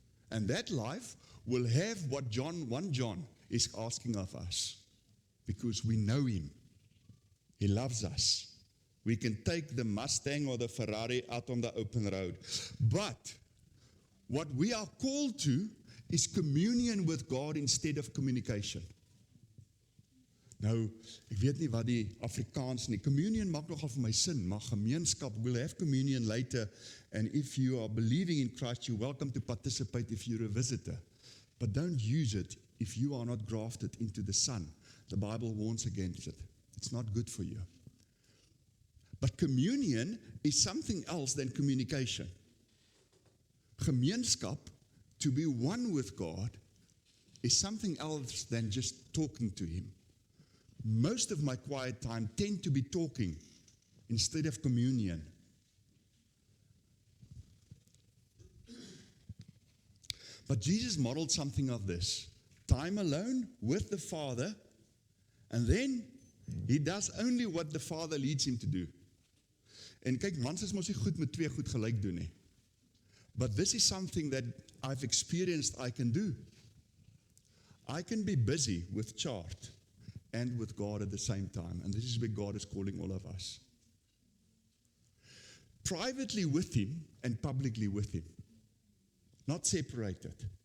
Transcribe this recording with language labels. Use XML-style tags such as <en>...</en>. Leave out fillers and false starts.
<en>And that life will have what 1 John is asking of us. Because we know him. He loves us. We can take the Mustang or the Ferrari out on the open road. But what we are called to is communion with God instead of communication.</en> <af>Nou, ek weet nie wat die Afrikaans nie.</af> <en>Communion</en> <af>maak nogal vir my sin, maar gemeenskap,</af> <en>we'll have communion later, and if you are believing in Christ, you're welcome to participate if you're a visitor. But don't use it if you are not grafted into the Son. The Bible warns against it. It's not good for you. But communion is something else than communication. Gemeenskap, to be one with God, is something else than just talking to him. Most of my quiet time tend to be talking instead of communion. But Jesus modeled something of this. Time alone with the Father, and then he does only what the Father leads him to do.</en> <af>En kyk, mans is mos nie goed met twee goed gelyk doen nie.</af> <en>But this is something that I've experienced I can do. I can be busy with chart and with God at the same time. And this is where God is calling all of us. Privately with him and publicly with him. Not separated.</en>